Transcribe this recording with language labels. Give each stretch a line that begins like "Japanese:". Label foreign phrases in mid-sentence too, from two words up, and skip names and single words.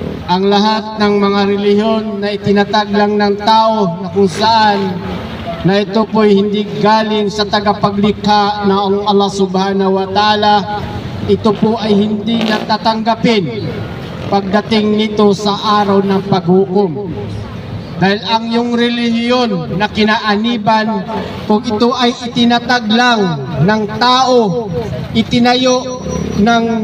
Filipino: ang lahat ng mga relihiyon na itinatag lang ng tao na kung saan na ito po'y hindi galing sa tagapaglikha na ang
Arabic: الله سبحانه وتعالى,
Filipino: ito po ay hindi natatanggapin pagdating nito sa araw ng paghukom. Dahil ang iyong relihiyon na kinaaniban, kung ito ay itinatag lang ng tao, itinayo ng